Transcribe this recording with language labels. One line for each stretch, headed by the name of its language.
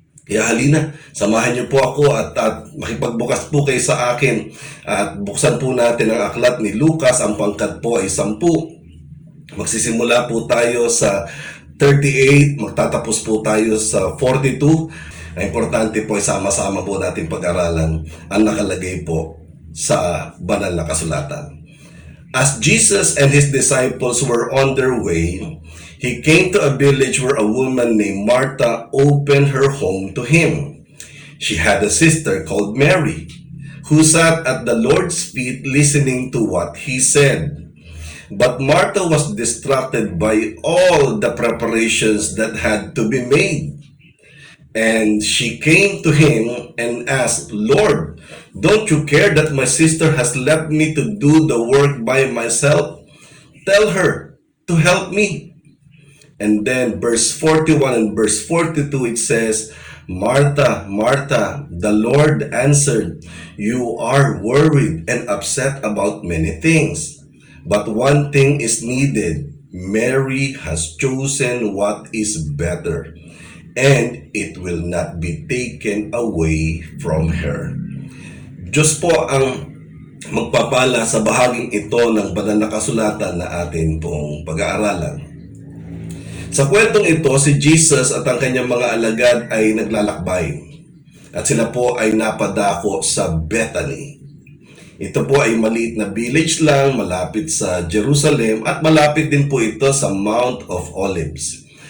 Filipino: Kaya halina, samahan niyo po ako at makipagbukas po kayo sa akin at buksan po natin ang aklat ni Lucas. Ang pangkat po ay 10. Magsisimula po tayo sa 38, magtatapos po tayo sa 42. Ang importante po ay sama-sama po natin pag-aralan ang nakalagay po sa banal na kasulatan.
English: As Jesus and his disciples were on their way, he came to a village where a woman named Martha opened her home to him. She had a sister called Mary, who sat at the Lord's feet listening to what he said. But Martha was distracted by all the preparations that had to be made. And she came to him and asked, "Lord, don't you care that my sister has left me to do the work by myself? Tell her to help me." And then verse 41 and verse 42 it says, "Martha, Martha, the Lord answered, you are worried and upset about many things. But one thing is needed. Mary has chosen what is better, and it will not be taken away from her."
Filipino: Diyos po ang magpapala sa bahaging ito ng banal na kasulatan na atin pong pag-aaralan. Sa kwentong ito, si Jesus at ang kanyang mga alagad ay naglalakbay. At sila po ay napadako sa Bethany. Ito po ay maliit na village lang, malapit sa Jerusalem, at malapit din po ito sa Mount of Olives.